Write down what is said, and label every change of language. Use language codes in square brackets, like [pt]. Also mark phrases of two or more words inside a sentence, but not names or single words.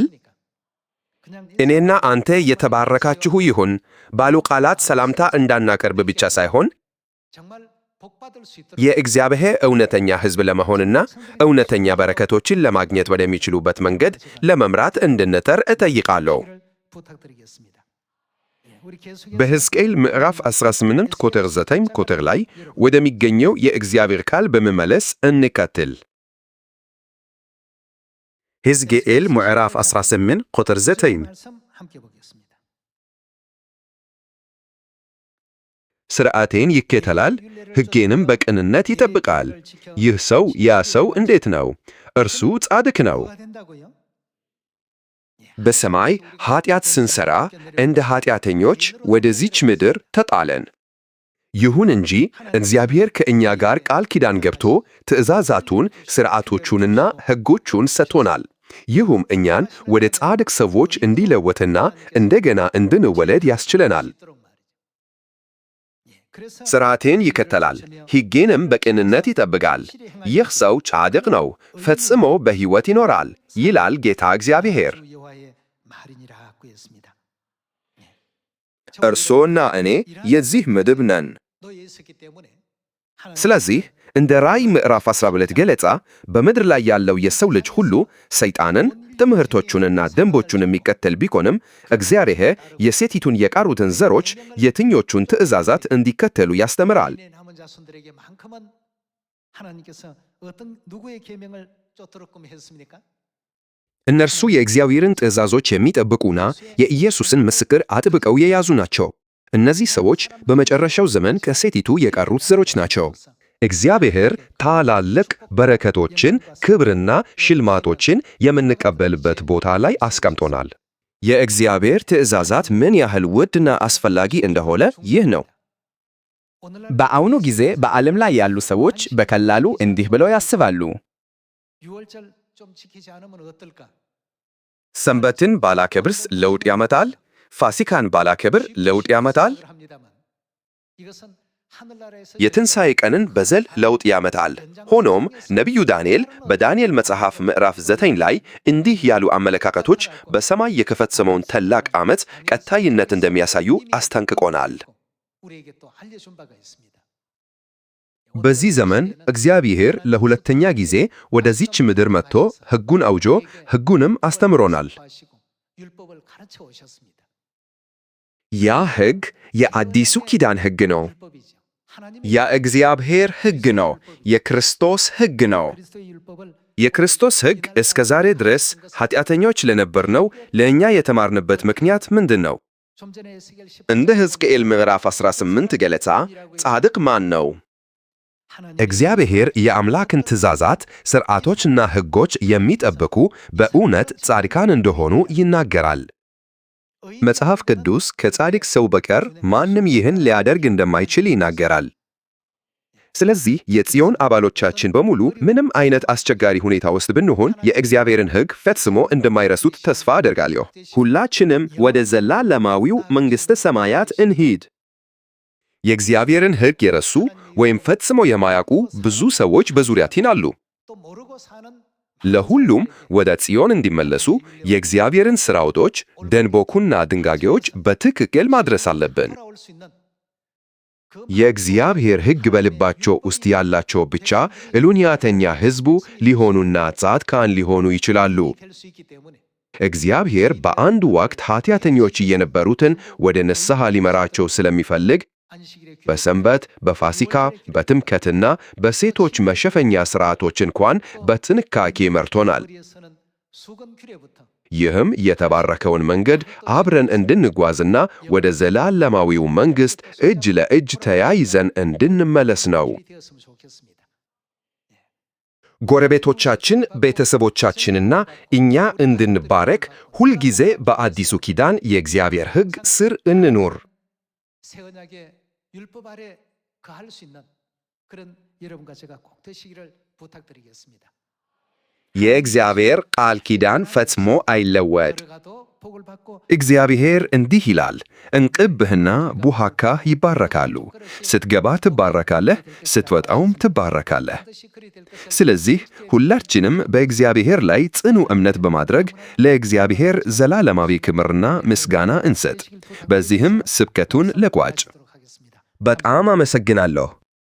[ko] 그냥 [am] እኔና አንተ የተባረካችሁ ይሁን ባሉ ቃላት ሰላምታ እንዳናቀርብ ብቻ ሳይሆን [ko] 정말 복 받을 수 있도록 [am] የእግዚአብሔር እውነተኛ ሕዝብ ለመሆንና እውነተኛ በረከቶችን ለማግኘት ወደሚችሉበት መንገድ ለመምራት እንድንጥር እጠይቃለሁ። [ko] 기를 부탁드리겠습니다. 예, 우리 계속해서 [am] በሕዝቅኤል ምዕራፍ 18 ቁጥር 9 ቁጥር ላይ ወደሚገኘው የእግዚአብሔር ቃል በመመለስ እንቀጥል። ሕዝቅኤል ምዕራፍ 18 ቁጥር 9 [ko] 말씀 함께 보겠습니다. [am] ሥርዓቴን ይከተላል፣ ሕጌንም በቅንነት ይጠብቃል። ይህ ሰው ያ ሰው እንዴት ነው? እርሱ ጻድቅ ነው። [ko] 뭐가 된다고요? [am] በሰማይ ኃጢአት ስንሠራ እንደ ኃጢአተኞች ወደዚች ምድር ተጣለን። ይሁን እንጂ እግዚአብሔር ከእኛ ጋር ቃል ኪዳን ገብቶ ትእዛዛቱን፣ ሥርዓቶቹንና ሕጎቹን ሰጥቶናል። ይህም እኛን ወደ ጻድቅ ሰዎች እንዲለወጥና እንደገና እንድንወለድ ያስችለናል። [ko] 그래서 [am] ሥርዓቴን ይከተላል፣ ሕጌንም በቅንነት ይጠብቃል። ይህ ሰው ጻድቅ ነው፣ ፈጽሞ በሕይወት ይኖራል ይላል ጌታ እግዚአብሔር። [ko] 주 여호와의 말이니라고 했습니다. [am] እርሶና እኔ የዚህ ምድብ ነን። [ko] 너에 있었기 때문에 하나님 [am] ስለዚህ እንደ ራእይ ምዕራፍ 12 ገለጻ በምድር ላይ ያለው የሰው ልጅ ሁሉ ሰይጣንን ትምህርቶቹንና ደንቦቹን የሚከተል ቢሆንም እግዚአብሔር የሴቲቱን የቀሩትን ዘሮች የትኞቹን ትእዛዛት እንዲከተሉ ያስተምራል። [ko] 내 남은 자손들에게만큼은 하나님께서 어떤 누구의 계명을 쫓도록끔 했습니까? [am] እነርሱ የእግዚአብሔርን ትእዛዞች የሚጠብቁና የኢየሱስን ምስክር አጥብቀው የያዙ ናቸው። እነዚህ ሰዎች በመጨረሻው ዘመን ከሴቲቱ የቀሩት ዘሮች ናቸው። እግዚአብሔር ታላልቅ በረከቶችን፣ ክብርና ሽልማቶችን የምንቀበልበት ቦታ ላይ አስቀምጦናል። የእግዚአብሔር ትእዛዛት ምን ያህል ውድና አስፈላጊ እንደሆነ ይህ ነው። በአሁኑ ጊዜ በዓለም ላይ ያሉ ሰዎች በቀላሉ እንዲህ ብለው ያስባሉ። [ko] 유월절 좀 지키지 않으면 어떨까? [am] ሰንበትን ባላከብርስ ለውጥ ያመጣል? ፋሲካን ባላከብር ለውጥ ያመጣል? [ko] 합니다만 이것은 하늘나라에서 [am] የትንሣኤ ቀንን በዘል ለውጥ ያመጣል። ሆኖም ነቢዩ ዳንኤል በዳንኤል መጽሐፍ ምዕራፍ 9 ላይ እንዲህ ያሉ አመለካከቶች በሰማይ የተፈጸመውን ታላቅ ዓመት ቀጣይነት እንደሚያሳዩ አስጠንቅቆናል። [ko] 우리에게 또 알려준 바가 있습니다. [am] በዚህ ዘመን እግዚአብሔር ለሁለተኛ ጊዜ ወደዚች ምድር መጥቶ ሕጉን አውጆ ሕጉንም አስተምሮናል። [ko] 율법을 가르쳐 오셨습니다. [am] ያ ሕግ የአዲሱ ኪዳን ሕግ ነው። [ko] 율법이죠. [am] የእግዚአብሔር ሕግ ነው። የክርስቶስ ሕግ ነው። [ko] 그리스도의 율법을 [am] የክርስቶስ ሕግ እስከ ዛሬ ድረስ ኃጢአተኞች ለነበርነው ለእኛ የተማርንበት ምክንያት ምንድን ነው? [ko] 좀 전에 에스겔 10 [am] እንደ ሕዝቅኤል ምዕራፍ 18 ገለጻ ጻድቅ ማን ነው? እግዚአብሔር የአምላክን ትእዛዛት፣ ሥርዓቶችና ሕጎች የሚጠብቁ በእውነት ጻድቃን እንደሆኑ ይናገራል። መጽሐፍ ቅዱስ ከጻድቅ ሰው በቀር ማንም ይህን ሊያደርግ እንደማይችል ይናገራል። ስለዚህ የጽዮን አባሎቻችን በሙሉ ምንም አይነት አስቸጋሪ ሁኔታ ውስጥ ብንሆን የእግዚአብሔርን ሕግ ፈጽሞ እንደማይረሱት ተስፋ አደርጋለሁ። ሁላችንም ወደ ዘላለማዊው መንግሥተ ሰማያት እንሂድ። የእግዚአብሔርን ሕግ የረሱ ወይም ፈጽሞ የማያውቁ ብዙ ሰዎች በዙሪያችን አሉ። [ko] 또 모르고 사는 [am] ለሁሉም ወደ ጽዮን እንዲመለሱ የእግዚአብሔርን ሥራዎች፣ ደንቦቹና ድንጋጌዎች በትክክል ማድረስ አለብን። [ko] 돌아올 수 있는 그 [am] የእግዚአብሔር ሕግ በልባቸው ውስጥ ያላቸው ብቻ እውነተኛ ሕዝቡ ሊሆኑና ጻድቃን ሊሆኑ ይችላሉ። [ko] 될수 있기 때문에 [am] እግዚአብሔር በአንድ ወቅት ኃጢአተኞች የነበሩትን ወደ ንስሐ ሊመራቸው ስለሚፈልግ [ko] 안식일에 [am] በሰንበት፣ በፋሲካ፣ በትምከትና በሴቶች መሸፈኛ ሥርዓቶች እንኳን በጥንቃቄ መርቶናል። [ko] 거리에서는 수건규례부터 [am] ይህም የተባረከውን መንገድ አብረን እንድንጓዝና ወደ ዘላለማዊው መንግሥት እጅ ለእጅ ተያይዘን እንድንመለስ ነው። [ko] 되었으면 좋겠습니다. [am] ጎረቤቶቻችን፣ ቤተሰቦቻችንና እኛ እንድንባረክ ሁልጊዜ በአዲሱ ኪዳን የእግዚአብሔር ሕግ ስር እንኑር። [ko] 새 언약의 율법 아래 거할 수 있는 그런 여러분과 제가 꼭 되시기를 부탁드리겠습니다. [am] የእግዚአብሔር ቃል ኪዳን ፈጽሞ አይለወጥ። [ko] 들어가도 복을 받고 [am] እግዚአብሔር እንዲህ ይላል፣ እንቅብህና ቡሃካህ ይባረካሉ። ስትገባ ትባረካለህ፣ ስትወጣውም ትባረካለህ። [ko] 반드시 그리 될 것을 [am] ስለዚህ ሁላችንም በእግዚአብሔር ላይ ጽኑ እምነት በማድረግ ለእግዚአብሔር ዘላለማዊ ክብርና ምስጋና እንሰጥ። በዚህም ስብከቱን ልቋጭ። [ko] 하도록 하겠습니다. [am] በጣም አመሰግናለሁ።